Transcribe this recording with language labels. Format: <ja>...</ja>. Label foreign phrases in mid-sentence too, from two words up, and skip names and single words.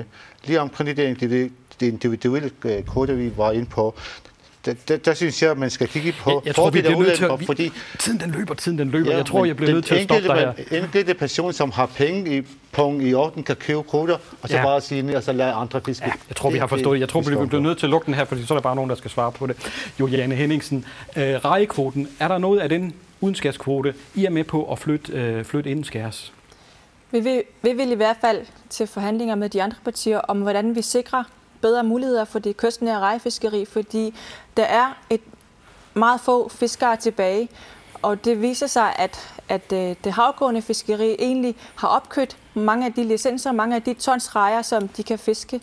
<da>Lige omkring det individuelle kvoter, vi var inde på, der synes jeg, at man skal kigge på fordele og ulemper, fordi tiden den løber. Ja, jeg tror, jeg bliver nødt til at stoppe dig her. Den enkelte person, som har penge i orden, kan købe kvoter, og så bare sige ned, og så lade andre fiske. Ja, jeg tror, vi har forstået. Jeg tror, vi bliver nødt til at lukke den her, fordi så er der bare nogen, der skal svare på det. Juliane Henningsen, rejekvoten, er der noget af den udenskærskvote, I er med på at flytte indenskærs? Vi vil i hvert fald til forhandlinger med de andre partier om, hvordan vi sikrer bedre muligheder for det kystnære rejefiskeri, fordi der er et meget få fiskere tilbage, og det viser sig, at det havgående fiskeri egentlig har opkøbt mange af de licenser, mange af de tons rejer, som de kan fiske.</da>